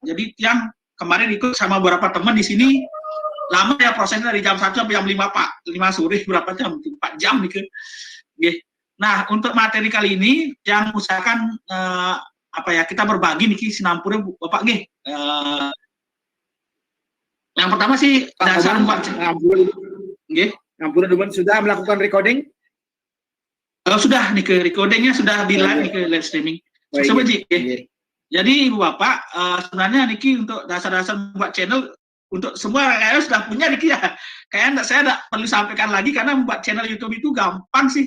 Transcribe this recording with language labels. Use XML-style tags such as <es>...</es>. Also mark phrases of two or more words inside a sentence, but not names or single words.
<id>Jadi yang kemarin ikut sama beberapa teman di sini, lama ya prosesnya dari jam 1 sampai jam 5 Pak, 5 sore berapa jam, 4 jam gitu. Nah, untuk materi kali ini yang usahakan kita berbagi nih</id> <ban>Sinampura Bapak nggih.</ban> <id>Yang pertama sih dasar membuat nggih. Ngampura Duman sudah melakukan recording? Sudah nih, ke recordingnya sudah di live nih, ke</id> <en>live streaming.</en> <id>Coba Jadi Ibu Bapak, sebenarnya Niki untuk dasar-dasar membuat channel untuk semua kayaknya sudah punya Niki ya. Kayaknya saya tidak perlu sampaikan lagi karena membuat channel YouTube itu gampang sih.</id>